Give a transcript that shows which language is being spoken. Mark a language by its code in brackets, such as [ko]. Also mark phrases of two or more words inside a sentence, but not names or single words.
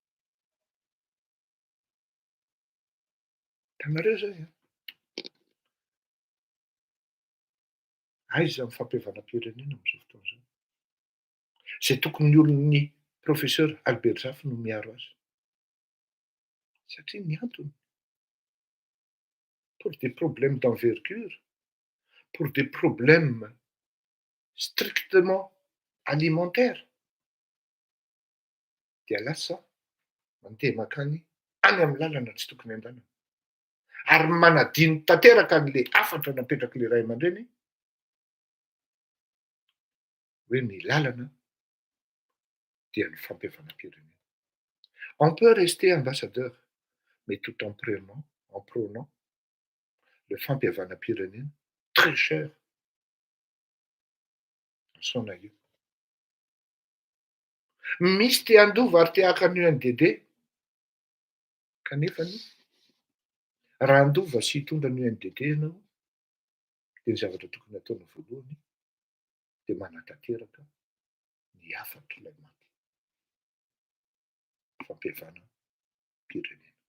[mg] Tanareo zay. Aiza ny fampihavanam-pirenena amin'izao fotoana izao. Zay tokony ny olon'ny professeur Albert Zafy no miaro azy. Satria ny antony, [fr] pour des problèmes d'envergure, pour des problèmes strictement alimentaires, [mg] dia lasa mandeha makany any amin'ny lalana tsy tokony andehanana. ary manadiny tanteraka n'le afatra napetraka le ray aman-dreny hoe ny lalana dia ny fampihavanam-pirenena. [fr] On peut rester ambassadeur, mais tout en prônant le fampihavanam-pirenena très cher à son aïeux. [mg] Misy te andova ary te haka ny UNDD kanefany raha andova sy hitondra ny UNDD ianao dia ny zavatra tokony ataonao voalohany dia manatanteraka ny afatra ilay maty fampihavanam-pirenena.